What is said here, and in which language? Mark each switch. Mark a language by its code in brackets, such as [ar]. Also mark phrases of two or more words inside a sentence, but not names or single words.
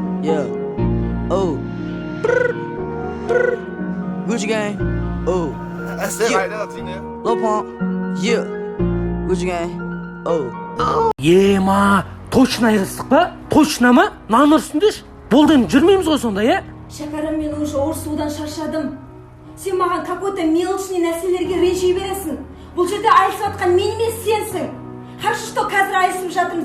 [en] Yeah. Oh. Brr. Brr. Gucci gang. Oh. That's it right there, Tina. Lil Pump. Yeah. Gucci gang. Oh. [kk] Ема, точно айырылыстық па? Точно ма? Нан ұрсындеш? Болды енді жүрмейміз ғой сонда, е? Шәкәрім, мен уже ұрсудан шаршадым. Сен маған [ru] какой-то мелочный [kk] нәрселерге ренжи бересің. Бұл жерде айырылысып жатқан мен емес сенсің. [ru] Хорошо, что [kk] қазір айырылысып жатырмын.